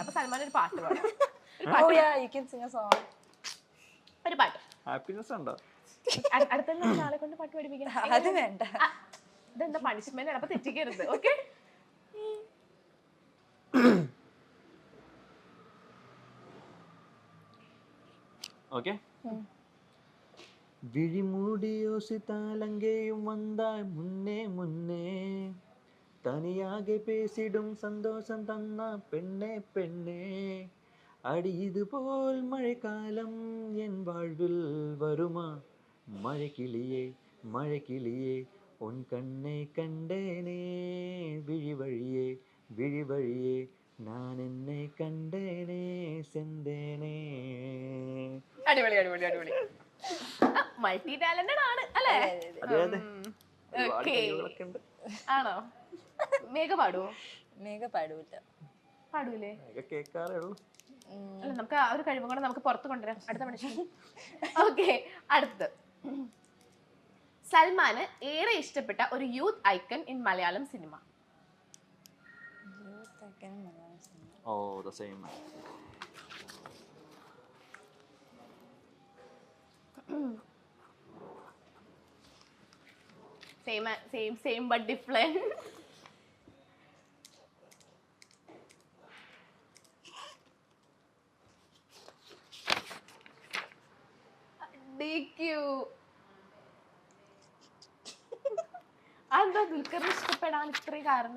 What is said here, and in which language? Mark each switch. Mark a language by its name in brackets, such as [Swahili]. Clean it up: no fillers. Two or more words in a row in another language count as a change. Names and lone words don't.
[Malayalam] അപ്പൊ സൽമാൻ ഒരു പാട്ട് പാടാം. ഒരു പാട്ട്. ഹാപ്പിനെസ് ഉണ്ടോ? അടുത്ത നാളെ കൊണ്ട് പാട്ട് പഠിപ്പിക്കണം. അത് വേണ്ട. ഇതെന്താ പണിഷ്മെന്റ് ആണ്, അപ്പൊ തെറ്റിക്കരുത്. ഓക്കെ, ഓക്കെ. [Tamil] விழிமூடியோசித்தாலங்கேயும் வந்தாய் முன்னே முன்னே தனியாக பேசிடும் சந்தோஷம் தன்னா பெண்ணே பெண்ணே அடி இது போல் மழைக்காலம் என் வாழ்வில் வருமா மழைக்கிளியே மழைக்கிளியே உன் கண்ணை கண்டேனே விழி வழியே விழி வழியே நான் என்னை கண்டேனே செந்தேனே. [Malayalam] അടിപൊളി അടിപൊളി അടിപൊളി. [English] multi talented [Malayalam] ആണ് അല്ലേ? ആണോ? മേഘ പാടുവോ? മേഘ പാടൂല. പാടൂലേ? കേൾക്കാറേ ഉള്ളൂ. അല്ല, നമുക്ക് ആ ഒരു കഴിവും കൂടെ നമുക്ക് പുറത്ത് കൊണ്ടുവരാം അടുത്ത മനുഷ്യൻ. ഓക്കെ, അടുത്തത്. സൽമാന് ഏറെ ഇഷ്ടപ്പെട്ട ഒരു [English] youth icon in Malayalam cinema. Oh, the same. Same but different. DQ. [Malayalam] അതെന്താ ദുൽഖറിനെ ഇഷ്ടപ്പെടാൻ ഇത്രയും കാരണം?